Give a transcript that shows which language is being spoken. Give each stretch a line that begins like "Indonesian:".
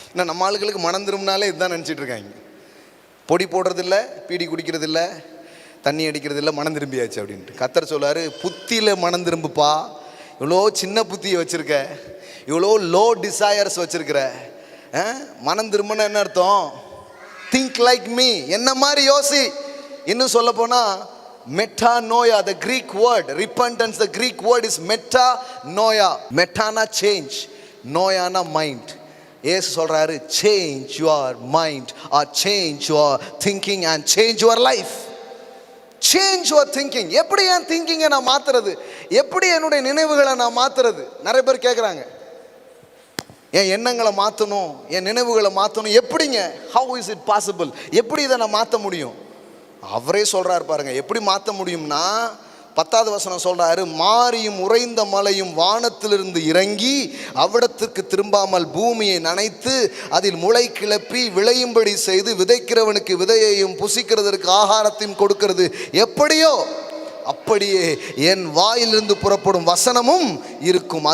Tamil: நம்ம ஆளுகளுக்கு மனம் திரும்பினாலே இதுதான் நினச்சிட்டு இருக்காங்க. பொடி போடுறது இல்லை, பீடி குடிக்கிறது இல்லை, தண்ணி அடிக்கிறது இல்லை, மனம் திரும்பியாச்சு அப்படின்ட்டு. கர்த்தர் சொல்றாரு, புத்தியில மனம் திரும்புப்பா. இவ்வளோ சின்ன புத்தியை வச்சிருக்க, இவ்வளோ லோ டிசையர்ஸ் வச்சிருக்கிற, மனம் திரும்பின என்ன அர்த்தம்?
English: think like me,
Tamil: என்ன மாதிரி யோசி. இன்னும் சொல்ல போனா
English: Metanoia, the Greek word repentance, the Greek word is metanoia.
Tamil: மெட்டானா change, நோயானா mind. ஏசு சொல்றாரு
English: change your mind or change your thinking and change your life. change your thinking.
Tamil: எப்படி என் திங்கிங்கை நான் மாத்துறது? எப்படி என்னுடைய நினைவுகளை நான் மாத்துறது? நிறைய பேர் கேட்குறாங்க, என் எண்ணங்களை மாற்றணும், என் நினைவுகளை மாற்றணும், எப்படிங்க?
English: how is it possible?
Tamil: எப்படி இதை நான் மாற்ற முடியும்? அவரே சொல்றாரு பாருங்க எப்படி மாற்ற முடியும்னா, 10வது வசனம் சொல்றாரு, மாரியும் உறைந்த மலையும் வானத்திலிருந்து இறங்கி அவ்விடத்திற்கு திரும்பாமல் பூமியை நனைத்து அதில் முளை கிளப்பி விளையும்படி செய்து விதைக்கிறவனுக்கு விதையையும் புசிக்கிறதற்கு ஆகாரத்தையும் கொடுக்கிறது எப்படியோ அப்படியே என் வாயிலிருந்து புறப்படும் வசனமும் இருக்கும்.